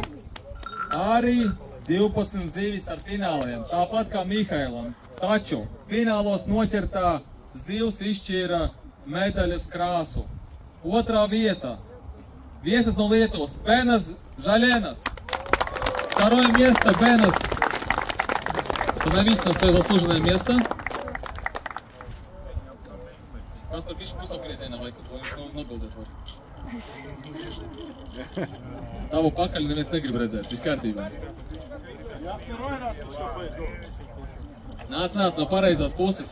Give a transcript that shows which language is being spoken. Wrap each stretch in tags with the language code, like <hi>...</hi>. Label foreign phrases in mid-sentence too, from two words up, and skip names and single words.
<lv>Arī 12 zīvis ar fināliem, tāpat kā Mihailam. Taču finālos noķertā zivs izšķīra medaļas krāsu. 2. vietā. Viesis no Lietuvas, Benas Žalēnas. 2.</lv> <ru>место Бенас. Становись на свое заслуженное место.</ru> <lv>Kas par bišķi pusapgriezienā vai kaut ko nobildēt var? Tavu pakaļ neviens negrib redzēt, viss kārtībā. Nāc no pareizās puses.</lv>